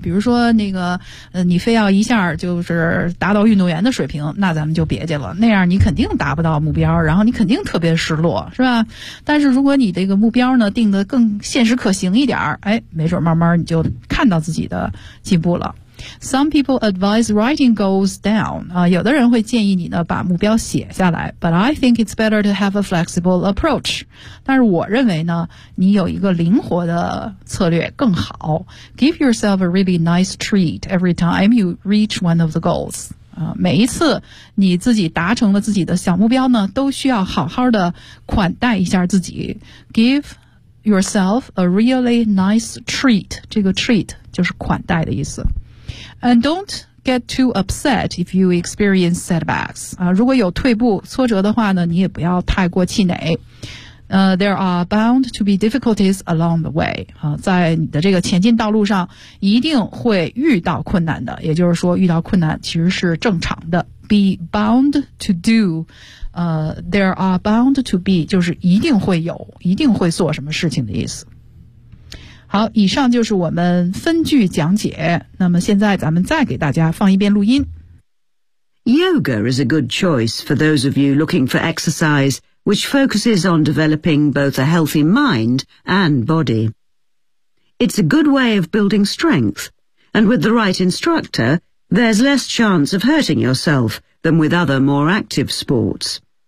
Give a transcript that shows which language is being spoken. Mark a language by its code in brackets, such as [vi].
[zh] 比如说那个，你非要一下就是达到运动员的水平，那咱们就别介了，那样你肯定达不到目标，然后你肯定特别失落，是吧？但是如果你这个目标呢定得更现实可行一点，哎，没准慢慢你就看到自己的进步了。 [en] Some people advise writing goals down. [zh] 啊，有的人会建议你呢把目标写下来。 [en] But I think it's better to have a flexible approach. [zh] 但是我认为呢，你有一个灵活的策略更好。 [en] Give yourself a really nice treat every time you reach one of the goals. [zh] 啊，每一次你自己达成了自己的小目标呢，都需要好好的款待一下自己。 [en] Give yourself a really nice treat. [zh] 这个 treat 就是款待的意思。 [en] And don't get too upset if you experience setbacks. [zh] 啊，如果有退步、挫折的话呢，你也不要太过气馁。 [en] There are bound to be difficulties along the way. [zh] 啊，在你的这个前进道路上，一定会遇到困难的。也就是说，遇到困难其实是正常的。 [en] Be bound to do. There are bound to be [zh] 就是一定会有，一定会做什么事情的意思。好，以上就是我们分句讲解。那么现在咱们再给大家放一遍录音。 [en] Yoga is a good choice for those of you looking for exercise, which focuses on developing both a healthy mind and body. It's a good way of building strength, and with the right instructor, there's less chance of hurting yourself than with other more active sports.